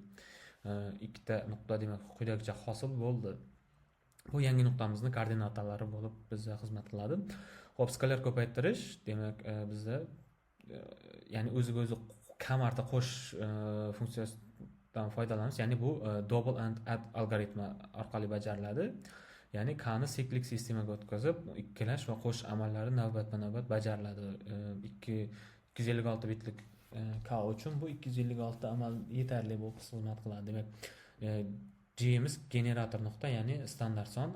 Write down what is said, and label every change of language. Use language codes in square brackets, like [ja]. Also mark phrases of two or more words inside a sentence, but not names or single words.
[uz] Ikkita nuqta demak quyidagicha hosil bo'ldi. Bu yangi nuqtamizni koordinatalari bo'lib bizga xizmat qiladi. Xo'p, skalar ko'paytirish demak bizda ya'ni o'ziga o'zi kam marta qo'shish funksiyasidan foydalanish, ya'ni bu [en] double and add [uz] algoritmi orqali bajariladi. Ya'ni k'ni siklik sistemaga o'tkazib, ikkalash va qo'shish amallari navbatma-navbat bajariladi. 256 bitlik k uchun bu 256 amal yetarli bo'lib xizmat qiladi. Demak, G'miz generator nuqta, ya'ni standart son.